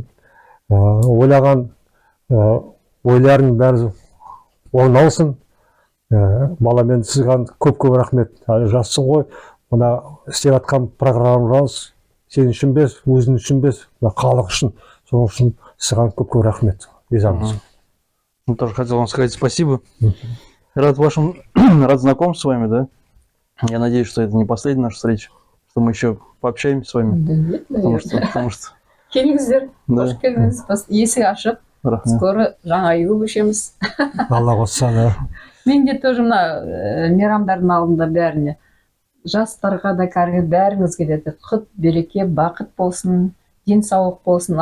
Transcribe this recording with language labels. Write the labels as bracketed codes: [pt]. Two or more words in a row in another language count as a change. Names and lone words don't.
[kk] Ойлаған ойларың бәрі орындалсын. Баламен сізге көп-көп рахмет. Әлі жассың ғой. Мына істеп жатқан программаңыз сен үшін бес, өзің үшін бес, халық үшін. Сол үшін саған көп рахмет. Ризамыз. [ru] Ну, тоже хотел вам сказать спасибо. Рад рад знакомству с вами, да? Я надеюсь, что это не последняя наша встреча, что мы еще пообщаемся с вами. Да нет, наверное. Потому что [kk] Келіңіздер, [ru] Да. [kk] қош келдіңіз. Есік ашық, рахмет. скоро жаңа үйге көшеміз. Алла қосса, да. Мен де тоже мына мейрамдардың алдында бәріне жастарға да кәрі бәріңізге де құт береке бақыт болсын, денсаулық болсын.